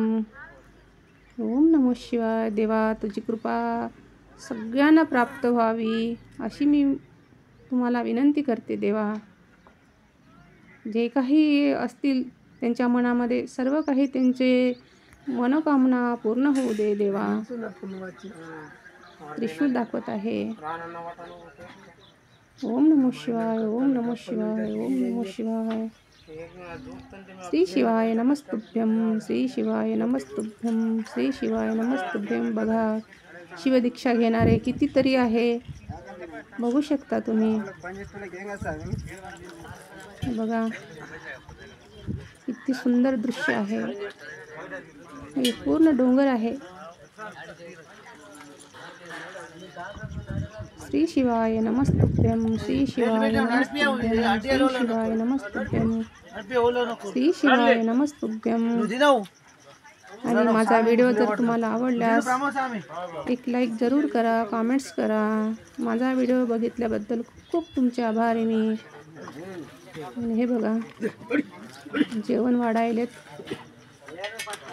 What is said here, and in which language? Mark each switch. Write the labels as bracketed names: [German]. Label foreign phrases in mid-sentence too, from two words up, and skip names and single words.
[Sanskrit] ओम नमः शिवाय. [Marathi] देवा तुझी कृपा सगळ्यांना प्राप्त व्हावी अशी मी तुम्हाला विनंती करते देवा. जे काही असतील त्यांच्या मनामध्ये सर्व काही त्यांचे मनोकामना पूर्ण होऊ दे देवा. त्रिशूल दाखवत आहे. [Sanskrit] ओम नमः शिवाय, ओम नमः शिवाय, ओम नमः शिवाय. श्री शिवाय नमस्तुभ्यं, श्री शिवाय नमस्तुभ्यं, श्री शिवाय नमस्तुभ्यं. [Marathi] बघा शिवदीक्षा घेणारे कितीतरी आहे. बघू शकता तुम्ही. बघा किती सुंदर दृश्य आहे. हे पूर्ण डोंगर आहे. [Sanskrit] श्री शिवाय नमस्तुभ्यं, श्री शिवाय नमस्तुभ्यं, श्री शिवाय नमस्तुभ्यं, श्री शिवाय नमस्तुभ्यं. [Marathi] आणि माझा व्हिडिओ जर तुम्हाला आवडल्यास एक लाईक जरूर करा, कमेंट्स करा. माझा व्हिडिओ बघितल्याबद्दल खूप तुमचे आभार आहे मी. हे बघा जेवण वाढायलेत.